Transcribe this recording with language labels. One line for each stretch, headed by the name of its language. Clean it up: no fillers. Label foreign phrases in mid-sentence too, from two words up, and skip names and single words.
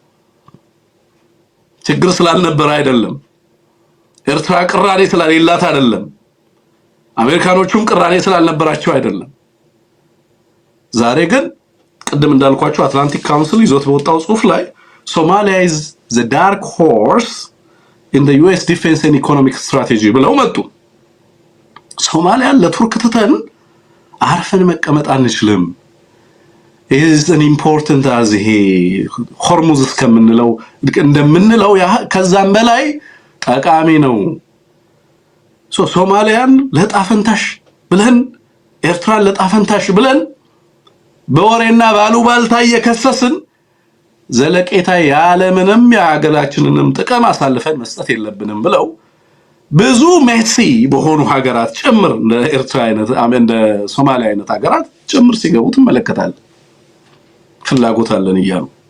Amharic: ችግር ስላልነበረ አይደለም። ኤርትራ ቅራኔ ስለሌላት አይደለም። አሜሪካኖቹም ቅራኔ ስላልነበራቸው አይደለም። ዛሬ ግን ቅድም እንዳልኳቸው አትላንቲክ ካውንስል ይዞት በወጣው ጽሁፍ ላይ ሶማሊያ
English: is the dark horse in the US defense and economic strategy
Amharic: ብለው መጡ። ሶማሊያን ለቱርክ ትተን አርፈን መቀመጥ አንችልም።
English: is an important as
Amharic: ይሄ ሆርሙዝ እስከምንለው እንደምንለው ከዛም በላይ ጠቃሚ ነው። ሶማሊያን ለጣፈንታሽ ብለን ኤርትራን ለጣፈንታሽ ብለን በወሬና ባሉባልታ እየከሰስን ዘለቄታ ያለምንም የሀገራችንንም ጥቅም አሳልፈን መስጠት የለብንም ብለው ብዙ ሜሲ በሆኑ ሀገራት ጭምር እንደ ኤርትራ አይነት እንደ ሶማሊያ አይነት ሀገራት ጭምር ሲገቡ ትመለከታለህ። ፍላጎት አለን እያሉ